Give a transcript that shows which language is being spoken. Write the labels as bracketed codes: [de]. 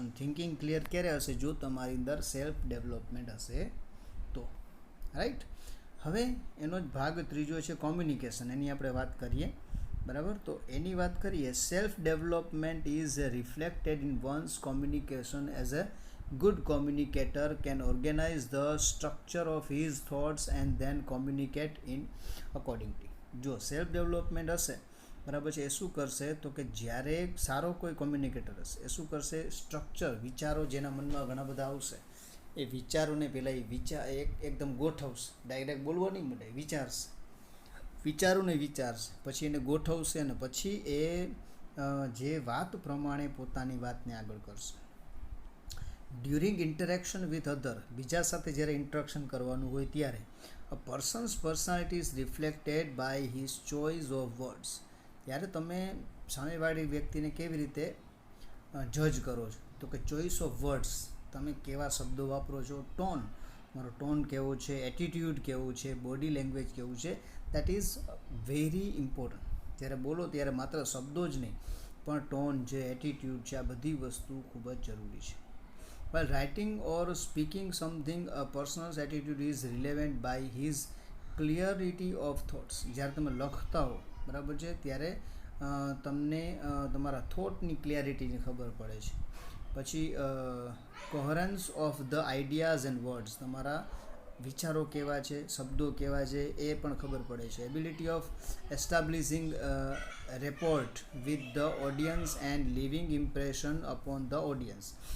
[gu] અને thinking clear ક્યારે હશે? જો તમારી અંદર સેલ્ફ ડેવલપમેન્ટ હશે તો, રાઈટ. હવે એનો જ ભાગ ત્રીજો છે કોમ્યુનિકેશન. એની આપણે વાત કરીએ, બરાબર. તો એની વાત કરીએ, [en] Self development is reflected in one's communication. As a good communicator can organize the structure of his thoughts and then communicate in accordingly. [gu] જો સેલ્ફ ડેવલપમેન્ટ હશે, બરાબર છે, એ શું કરશે તો કે જ્યારે સારો કોઈ કોમ્યુનિકેટર હશે એ શું કરશે, સ્ટ્રક્ચર, વિચારો જેના મનમાં ઘણા બધા આવશે એ વિચારોને પહેલાં એકદમ ગોઠવશે. ડાયરેક્ટ બોલવા નહીં મળે, વિચારશે, વિચારોને વિચારશે, પછી એને ગોઠવશે અને પછી એ જે વાત પ્રમાણે પોતાની વાતને આગળ કરશે. [en] during interaction with other, [gu] બીજા સાથે જ્યારે ઇન્ટરેક્શન કરવાનું હોય ત્યારે [en] A person's personality is reflected by his choice of words. [gu] ત્યારે તમે સામેવાળી વ્યક્તિને કેવી રીતે જજ કરો છો તો કે ચોઇસ ઓફ વર્ડ્સ, તમે કેવા શબ્દો વાપરો છો, ટોન, મારો ટોન કેવો છે, એટીટ્યૂડ કેવું છે, બોડી લેંગ્વેજ કેવું છે, [en] That is very important. [gu] જ્યારે બોલો ત્યારે માત્ર શબ્દો જ નહીં પણ ટોન છે, એટીટ્યૂડ છે, આ બધી વસ્તુ ખૂબ જ જરૂરી છે. [en] While writing or speaking something, a person's attitude is relevant by his clarity of thoughts. [gu] જ્યારે તમે લખતા હો, બરાબર છે, ત્યારે તમને તમારા થોટની ક્લિયરિટીની ખબર પડે છે. પછી [en] coherence of the ideas and words, [gu] તમારા વિચારો કેવા છે, શબ્દો કેવા છે એ પણ ખબર પડે છે. [en] Ability of establishing rapport with the audience and living impression upon the audience.